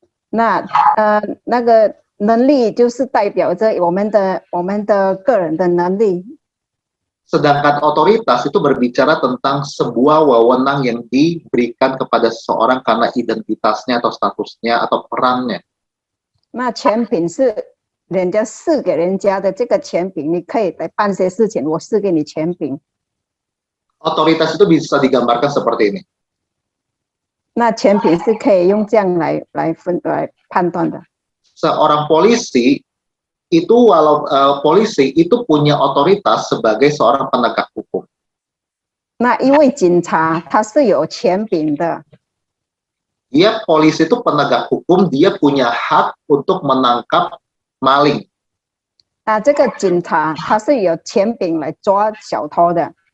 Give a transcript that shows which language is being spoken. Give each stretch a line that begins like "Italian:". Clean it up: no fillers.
Chinese: 那个能力就是代表着我们的个人的能力。
Indonesian: Sedangkan otoritas itu berbicara tentang sebuah wewenang yang diberikan kepada seseorang karena identitasnya atau statusnya atau perannya.
Chinese: 那权柄是人家赐给人家的这个权柄，你可以来办些事情，我赐给你权柄。
Indonesian: Otoritas itu bisa digambarkan seperti ini.
Chinese: 那权柄是可以用这样来判断的。
Indonesian: Seorang polisi itu polisi itu punya otoritas sebagai seorang penegak hukum.
Chinese: 那一位警察他是有权柄的，
Indonesian: Dia polisi itu penegak hukum, dia punya hak untuk menangkap maling.
Chinese: 那这个警察他是有权柄来抓小偷的。